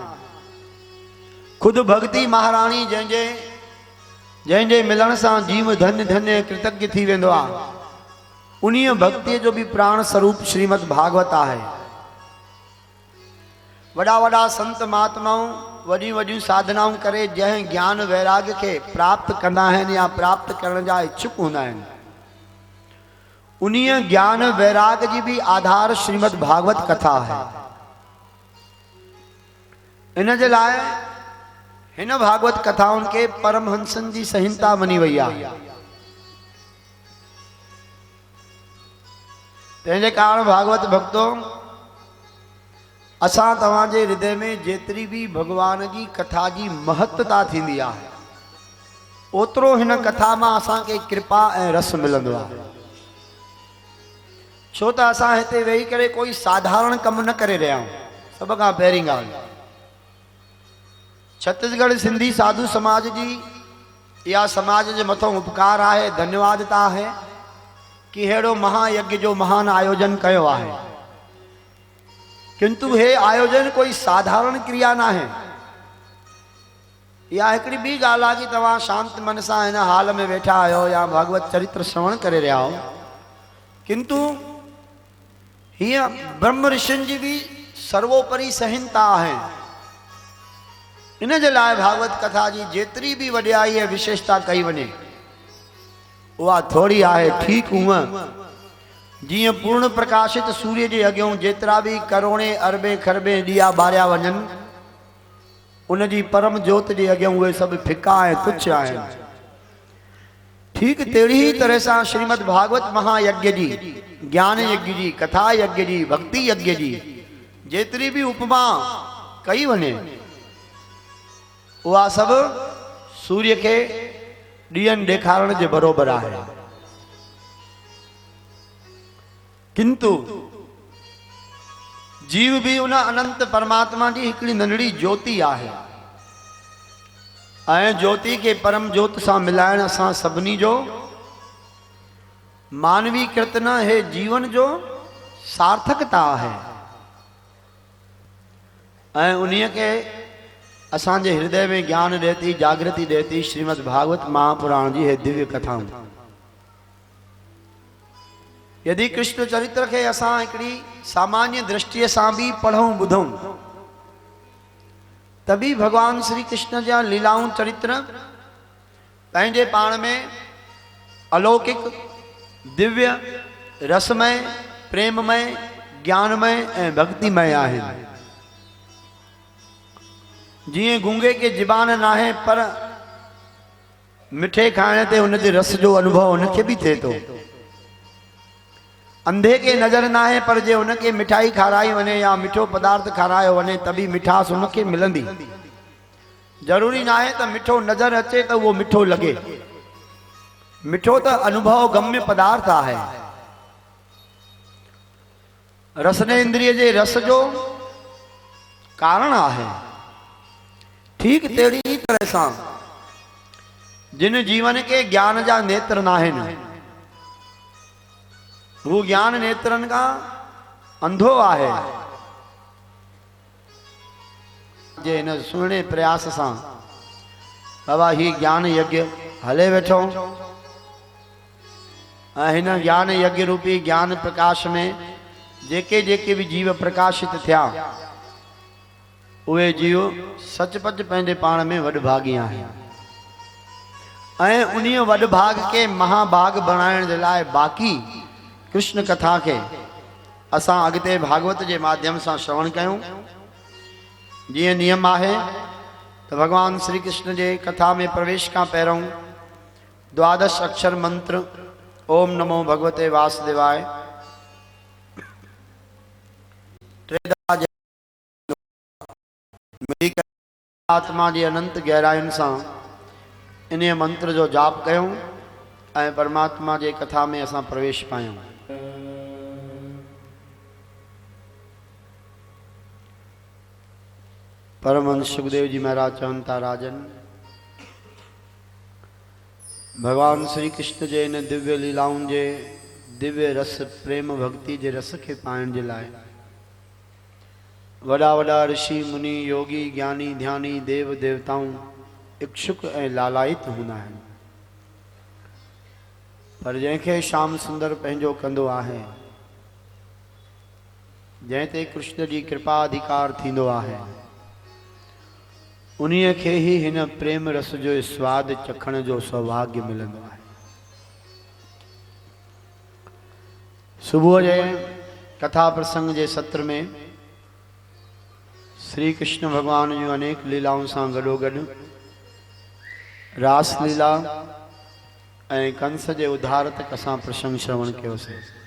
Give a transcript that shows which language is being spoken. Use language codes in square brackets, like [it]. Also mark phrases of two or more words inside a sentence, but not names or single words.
[sd] खुद भक्ति महारानी जंहिंजे मिलण सां जीव धन्य धन्य कृतज्ञ थी वेंदो आहे, उन्हीं भक्ति जो भी प्राण स्वरूप श्रीमद् भागवत है। वड़ा वड़ा संत महात्माओं वडी वडी साधनाओं करे जैं ज्ञान वैराग्य के [hi] प्राप्त करना है [sd] या प्राप्त करने जा [hi] इच्छुक होना है, [sd] उन्हीं ज्ञान वैराग्य जी भी आधार श्रीमद् भागवत कथा है। इन जे लाए हिन भागवत कथाउन के परमहंसन जी संहिता मनी वई है। [hi] तेरे कारण भागवत भक्तों, [sd] असां तव्हांजे हृदय में जेतरी भी भगवान की कथा की महत्ता थींदी आहे, ओतरो हिन कथा में असां के कृपा ऐं रस मिलंदो आहे। छो त असां हिते वेही करे कोई साधारण कम न करे रहिया आहियूं। सब खां पहिरीं ॻाल्हि, छत्तीसगढ़ सिंधी साधु समाज जी या समाज जे मथों उपकार है, धन्यवादता है कि हेड़ो महायज्ञ जो महान आयोजन कयो आहे। किंतु हे आयोजन कोई साधारण क्रिया ना है। या एकड़ी भी गाल आ कि तवा [hi] शांत मन से इन हाल में बैठा [sd] आयो या भागवत चरित्र श्रवण [hi] करे रहा हो, [sd] किंतु ये ब्रह्म ऋषिन जी भी सर्वोपरि संहिता है। इन जे लाए भागवत कथा जी जेतरी भी वड्याई है विशेषता कई वने वह थोड़ी आहे। ठीक हुआ जी पूर्ण प्रकाशित सूर्य के अग्यों जेतरा भी करोड़े अरबे खरबे दिया बारिया वजन, उन जी परम ज्योत के अग्यों [hi] वे सब फिका है, तुच्छ है। [sd] ठीक तेड़ी ही तरह से श्रीमद् भागवत महायज्ञ जी, ज्ञान यज्ञ जी, कथा यज्ञ जी, भक्ति यज्ञ जी जेतरी भी उपमा कई वने, वह सब सूर्य के दियन देखारण जे बरोबर है। किंतु जीव भी उन अनंत परमात्मा की हिकड़ी नंढड़ी ज्योति है ऐं ज्योति के परम ज्योत से मिलायण असां सभिनी जो मानवी कृतन है, जीवन जो सार्थकता है। ऐं उन्हीं के असांजे हृदय में ज्ञान देती, जागृति देती श्रीमद् भागवत महापुराण जी है दिव्य कथाऊं। यदि कृष्ण चरित्र के असां एकड़ी सामान्य दृष्टि से भी पढ़ूं बुधूं, तभी भगवान श्री कृष्ण जा लीलाऊं चरित्र पंहिंजे पाण में अलौकिक, दिव्य, रसमय, प्रेममय, ज्ञानमय ऐं भक्तिमय आहिनि। जिए गूंगे के जिबान ना है पर मिठे खाने ते उन जे रस जो अनुभव उनके भी थे तो। अंधे के नजर ना है पर जे उनके मिठाई खाराई वने या मिठो पदार्थ खारायो वने तभी मिठास उनके मिलंदी। जरूरी ना है तो मिठो नजर अचे तो वो मिठो लगे। मिठो तो अनुभव गम्य पदार्थ है। रसने इंद्रिय जे रस जो कारण है। ठीक तेड़ी ही तरह से जिन जीवन के ज्ञान जा नेत्र ना है, वो ज्ञान नेत्रन का अंधो आहे। जे इन सुहिणे प्रयास सां बाबा ही ज्ञान यज्ञ हले वेठो ऐं हिन ज्ञान यज्ञ रूपी ज्ञान प्रकाश में जेके जेके भी जीव प्रकाशित थिया उहे जीव सचपच पंहिंजे पाण में वॾभागी आहिनि ऐं उन्हीअ वॾभाग के महाभाग बणाइण जे लाइ बाक़ी कृष्ण कथा के असां अॻिते भागवत जे माध्यम सां श्रवण कयूं। जीअं नियम आहे तो भगवान श्री कृष्ण जे कथा में प्रवेश का पहिरों द्वादश अक्षर मंत्र [sa] ओम नमो भगवते वासुदेवाय [sd] आत्मा जी अनंत गहरायुनि सां इन मंत्र जो जाप कयूं ऐं परमात्मा जे कथा में असां प्रवेश पायूं। परमहंस सुखदेव जी महाराज चवनि था राजन भगवान श्री कृष्ण जे इन दिव्य लीलाउनि जे दिव्य रस प्रेम भक्ति जे रस के पाइण जे लाइ वॾा वॾा ऋषि मुनि योगी ज्ञानी ध्यानी देव देवताऊं इच्छुक ऐं लालायित हूंदा आहिनि पर जंहिंखे श्याम सुंदर पंहिंजो कंदो आहे जंहिं ते कृष्ण जी कृपा अधिकार थींदो आहे उन्हीअ खे ही हिन प्रेम रस जो स्वाद चखण जो सौभाग्य मिलंदो आहे। सुबुह जे कथा प्रसंग जे सत्र में श्री कृष्ण भगवान जूं अनेक लीलाउं सां गॾोगॾु रास लीला ऐं कंस जे उद्धार तक असां प्रसंग श्रवण कयोसीं।